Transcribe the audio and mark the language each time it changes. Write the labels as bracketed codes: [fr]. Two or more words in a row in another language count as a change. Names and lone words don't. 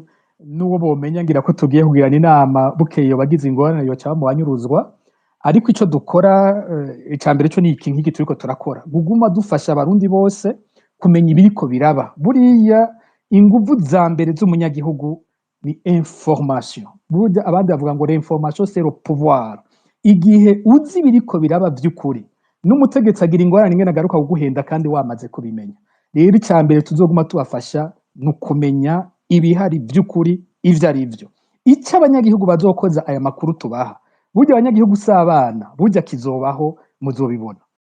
[rn] N'uwo bomenya ngira ko tugiye kugirana inama bukeye bagize ingorane yoca bamubanyuruzwa. Ariko ico dukora icambere cyo ni iki nk'iki turiko turakora, guguma dufasha abarundi bose kumenya ibiriko biraba. Buriya inguvu za mbere z'umunyagihugu ni information. Burya abandi bavuga ngo [fr] l'information c'est le pouvoir. [rn] Igihe uzi ibiriko biraba vy'ukuri, n'umutegetsi agira ingorane ingene agaruka kuguhenda kandi wamaze kubimenya. Rero icambere tuzoguma tubafasha nukumenya ibihari vy'ukuri ivyo ari vyo. Ico abanyagihugu bazokoza aya makuru tubaha, burya abanyagihugu s'abana, burya kizobaho, muzobibona.